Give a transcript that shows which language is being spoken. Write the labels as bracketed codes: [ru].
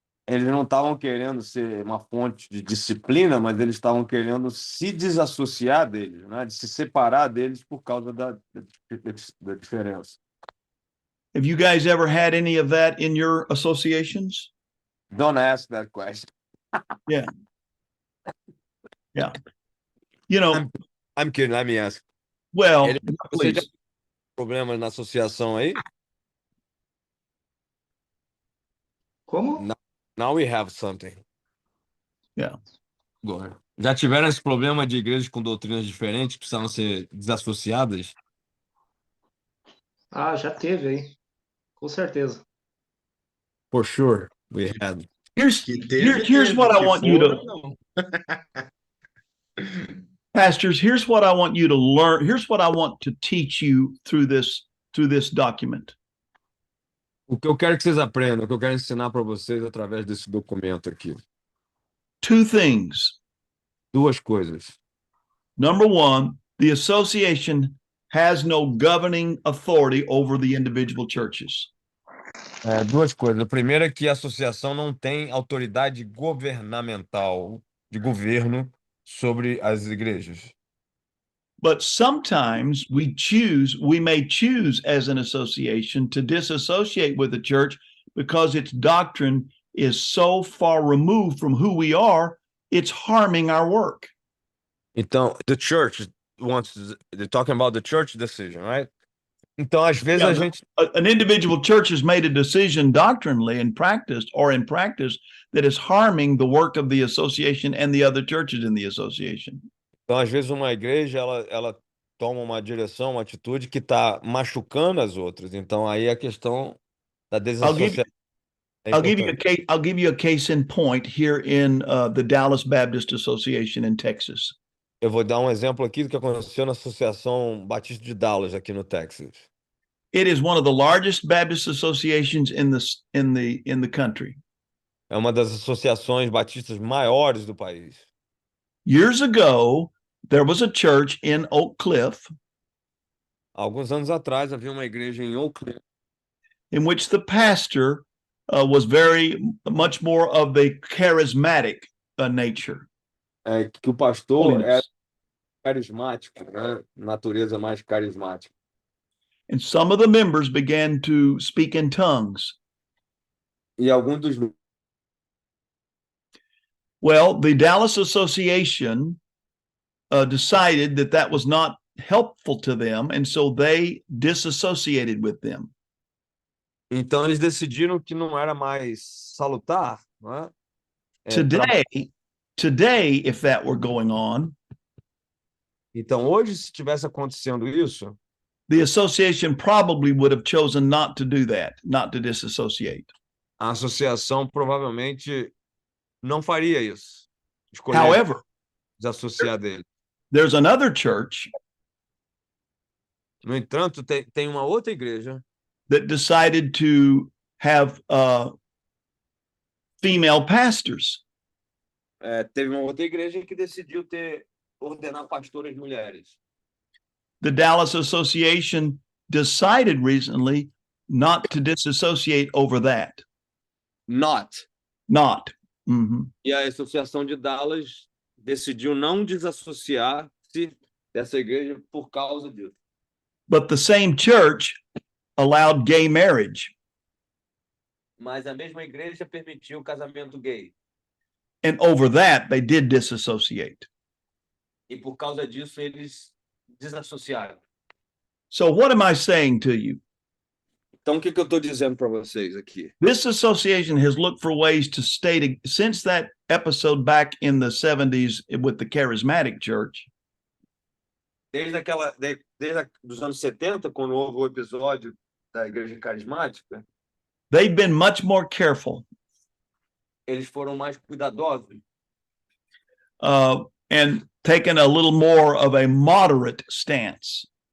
[pt] Eles não estavam querendo ser uma fonte de disciplina, mas eles estavam querendo se desassociar deles, né? De se separar deles por causa da diferença. [en] Have you guys ever had any of that in your associations? Don't ask that question. Yeah. Yeah. You know, I'm kidding, let me ask. Well, [pt] Você já [en] please. [pt] tem problemas na associação aí? Como? [en] Now we have something. Yeah. [pt] Agora. Já tiveram esse problema de igrejas com doutrinas diferentes que precisavam ser desassociadas? Ah, já teve aí. Com certeza. [en] For sure, we had. Here's what I want you to Pastors, here's what I want you to learn. Here's what I want to teach you through this document. [pt] O que eu quero que vocês aprendam, o que eu quero ensinar para vocês através desse documento aqui. [en] 2 things. [pt] Duas coisas. [en] Number 1, the association has no governing authority over the individual churches. [pt] Duas coisas. A primeira é que a associação não tem autoridade governamental, de governo, sobre as igrejas. [en] But sometimes we may choose as an association to disassociate with the church because its doctrine is so far removed from who we are, it's harming our work. [pt] Então, [en] they're talking about the church decision, right? [pt] Então, às vezes [en] an individual church has made a decision doctrinally in practice that is harming the work of the association and the other churches in the association. [pt] Então, às vezes, uma igreja, ela toma uma direção, uma atitude que está machucando as outras. Então, aí a questão da desassociação. [en] I'll give you a case in point here in the Dallas Baptist Association in Texas. [pt] Eu vou dar um exemplo aqui do que aconteceu na Associação Batista de Dallas, aqui no Texas. [en] It is one of the largest Baptist associations in the country. [pt] É uma das associações batistas maiores do país. [en] Years ago, there was a church in Oak Cliff. [pt] Alguns anos atrás havia uma igreja em Oak Cliff, [en] in which the pastor was very much more of a charismatic nature. [pt] Que o pastor era carismático, né? Natureza mais carismática. [en] And some of the members began to speak in tongues. [pt] E alguns dos [en] Well, the Dallas Association decided that that was not helpful to them, and so they disassociated with them. [pt] Então eles decidiram que não era mais salutar, não é? [en] Today, if that were going on, [pt] Então hoje, se tivesse acontecendo isso, [en] the association probably would have chosen not to do that, not to disassociate. [pt] a associação provavelmente não faria isso. Escolher [en] However, [pt] desassociar dele. [en] there's another church [pt] No entanto, tem uma outra igreja [en] that decided to have female pastors. [pt] Teve uma outra igreja que decidiu ordenar pastoras mulheres. [en] The Dallas Association decided recently not to disassociate over that. Not. Mhm. [pt] E a Associação de Dallas decidiu não desassociar-se dessa igreja por causa disso. [en] But the same church allowed gay marriage. [pt] Mas a mesma igreja permitiu o casamento gay. [en] And over that, they did disassociate. [pt] E por causa disso, eles desassociaram. [en] So what am I saying to you? [pt] Então, o que eu estou dizendo para vocês aqui? [en] This association has looked for ways to stay, since that episode back in the 70s with the charismatic church, [pt] Desde os anos 70, quando houve o episódio da igreja carismática, [en] they've been much more careful [pt] eles foram mais cuidadosos [en] and taken a little more of a moderate stance.